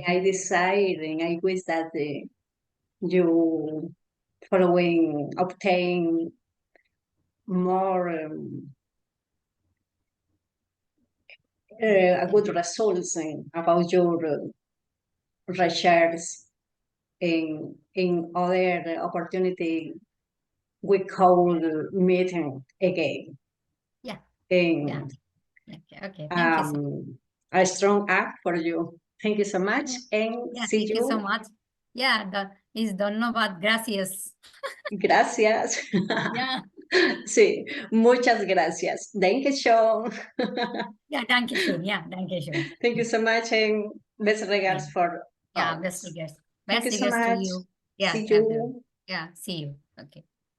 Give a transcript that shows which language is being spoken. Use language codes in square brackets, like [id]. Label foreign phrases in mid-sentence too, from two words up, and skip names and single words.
[en] And I desire and I wish that you following obtain more a good results about your research in other opportunity we call meeting again. Yeah. And Yeah. Okay. Thank you. So a strong act for you. Thank you so much and yeah, see thank you so much. Yeah, is Dhanyabad, gracias. Gracias. Yeah. [es] Sí, muchas gracias. [de] Dankeschön. Yeah, danke schön. Yeah, danke schön. [en] Thank you so much and best regards for Yeah, all. best regards. Thank Best you so regards to much. you. Yeah. See you. Yeah, see you. Okay.